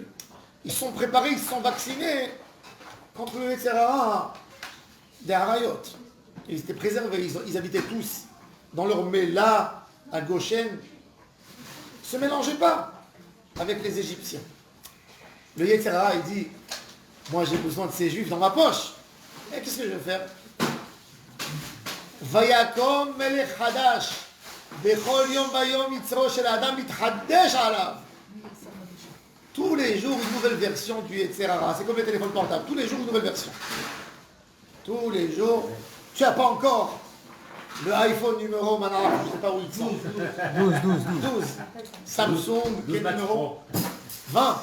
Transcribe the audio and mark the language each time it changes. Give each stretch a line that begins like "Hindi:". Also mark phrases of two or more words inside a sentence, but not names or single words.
French: Ils sont préparés, ils se sont vaccinés contre le
Hebrew: יצר הרע
French: des Harayot. Ils étaient préservés, ils habitaient tous dans leur méla à Goshen. Ils ne se mélangeaient pas avec les Égyptiens. Le
Hebrew: יצר הרע,
French: il dit, moi j'ai besoin de ces Juifs dans ma poche. Et qu'est-ce que je vais faire?
Hebrew: ויקם מלך חדש בכל יום ויום יצרו של אדם מתחדש עליו.
French: Tous les jours une nouvelle version du
Hebrew: יצר הרע.
French: C'est comme les téléphones portables. Tous les jours une nouvelle version. Tous les jours. Tu n'as pas encore le iPhone numéro maintenant, je ne sais pas où il sont. 12. Samsung, quel numéro 20.